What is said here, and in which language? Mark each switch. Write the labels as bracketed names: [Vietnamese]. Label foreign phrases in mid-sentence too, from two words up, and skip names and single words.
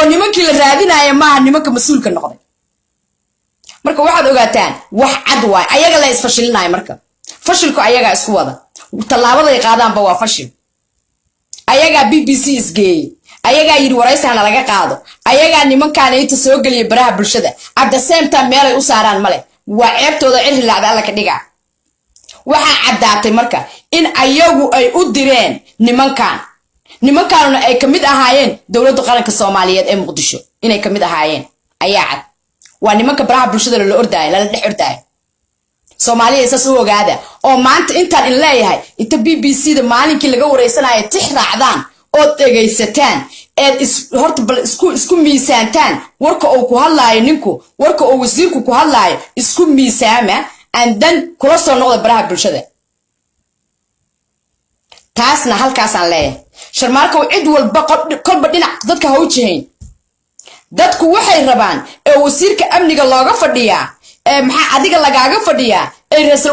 [Somali] nimankii la raadinaya maaha nimanka mas'uulka noqday marka waxaad ogaataan wax cad waay ayaga la isfashilinayo marka fashilku ayaga isku wada talaabada ay qaadaanba waa fashil ayaga BBC isgeey ayaga yiri wareysana laga qaado ayaga nimankaan ay soo galiyay baraha bulshada [English] at the same time [Somali] meel ay u saaraan male waa ceebtooda cirri laacda alla ka dhiga waxa cadaatay marka in ayagu ay u direen nimankaanuna ay kamid ahaayeen dawladda qaranka Soomaaliyeed ee Muqdisho inay kamid ahaayeen ayaa cad waa nimanka baraha bulshada la ordaay la dhex ordaay Soomaaliya isaas u ogaada oo maanta intaan in leeyahay inta BBC-da maalinkii laga wareysanayo tix raacdaan oo dhageysataan horta bal isku miisaantaan warka uu ku hadlaayo ninku warka uu wasiirku ku hadlaayo isku miisaama [English] and then [Somali] kula soo noqda baraha bulshada taasna halkaasaan leeyahay sharmaarka cid walba kolba dhinac dadka ha u jihayn dadku waxay rabaan ee wasiirka amniga looga fadhiyaa maxaa adiga lagaaga fadhiyaa ra'iisul